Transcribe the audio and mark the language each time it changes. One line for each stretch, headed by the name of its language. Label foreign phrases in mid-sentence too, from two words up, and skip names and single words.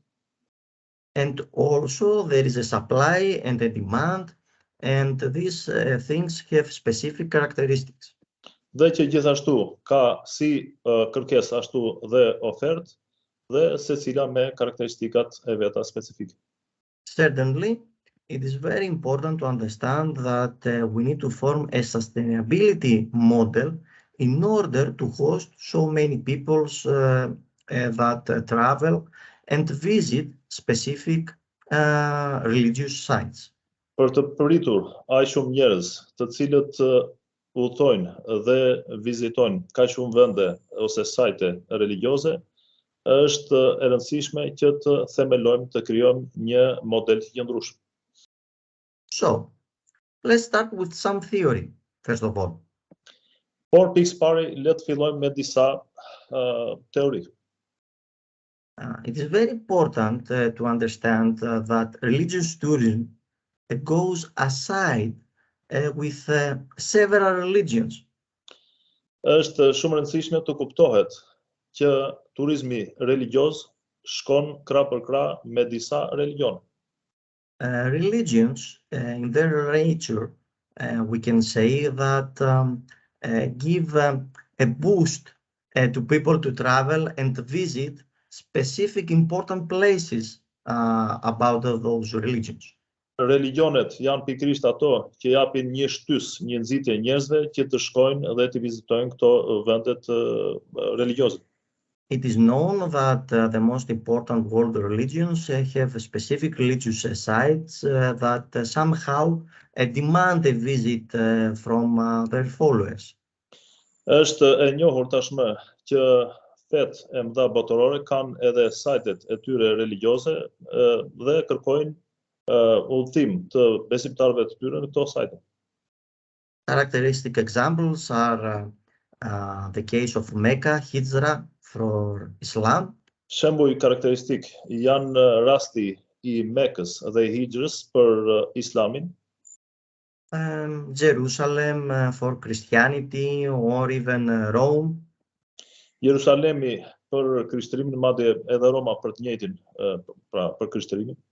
English: And also there is a supply and a demand, and these things have specific characteristics.
Albanian: Dhe që gjithashtu ka si kërkesë ashtu dhe ofertë dhe secila me karakteristikat e veta specifike.
English: Certainly, it is very important to understand that we need to form a sustainability model in order to host so many people that travel and visit specific religious sites.
Albanian: Për të pritur aq shumë njerëz të cilët udhtojnë dhe vizitojnë kaq shumë vende ose sajte religjioze, është e rëndësishme që të themelojmë, të krijojmë një model të qëndrueshëm.
English: So, let's start with some theory, first of all.
Albanian: Por pikë pari, le të fillojmë me disa teori.
English: It is very important to understand that religious tourism goes aside with several religions.
Albanian: Është shumë e rëndësishme të kuptohet që turizmi religjios shkon krah për krah me disa religione.
English: Religions, in their nature, we can say that give a boost to people to travel and visit specific important places about those religions.
Albanian: Religionet janë pikërisht ato që japin një shtys, një nxitje njerëzve që të shkojnë dhe të vizitojnë këto vendet religjioze.
English: It is known that the most important world religions have specific religious sites that somehow demand a visit from their followers.
Albanian: Është e njohur tashmë që fetë e mëdha botërore kanë edhe sajtet e tyre religjioze dhe kërkojnë udhëtim të besimtarëve të tyre në këto sajte.
English: Characteristic examples are the case of Mecca, Hijra for Islam.
Albanian: Shembuj karakteristik janë rasti I Mekës dhe i Hijrës për Islamin,
English: Jerusalem for Christianity or even Rome,
Albanian: Jerusalemi për krishtërimin, madje edhe Roma për të njëjtin, pra për krishtërimin,